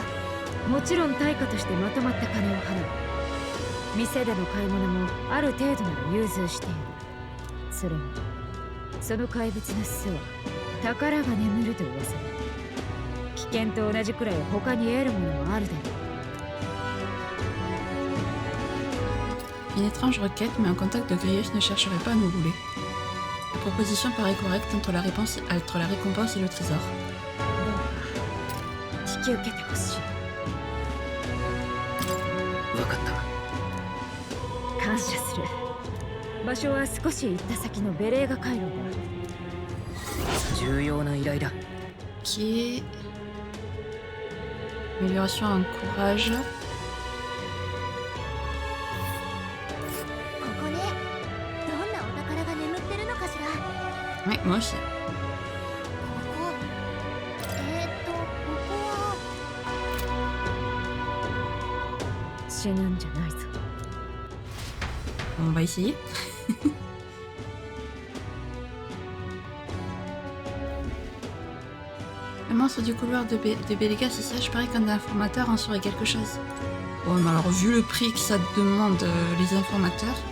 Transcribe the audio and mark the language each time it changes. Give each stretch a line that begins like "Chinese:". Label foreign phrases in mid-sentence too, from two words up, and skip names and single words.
Japanese: もちろん対価としてまとまった金を払う。店での買い物もある程度なら融通している。それにその怪物の巣は宝が眠ると噂だ。危険と同じくらい他に得るものもあるだろう。
French: Une étrange requête, mais un contact de Grief ne chercherait pas à nous rouler. La proposition paraît correcte entre la récompense et le trésor.
Japanese: 引き受けてほしい。分かった。感謝する。場所は少し行った先のベレーガ回廊だ。重要な依頼だ。
French: Ok. Amélioration en courage.
Japanese: ここね。どんなお宝が眠ってるのかしら。
French: Ouais, moi aussi.
Japanese: ここ。ここは。死ぬんじゃないぞ。
French: On va essayer. Le monstre du couloir de Béléga, si ça, je parie qu'un informateur en saurait quelque chose. Bon, mais alors, vu le prix que ça demande, les informateurs...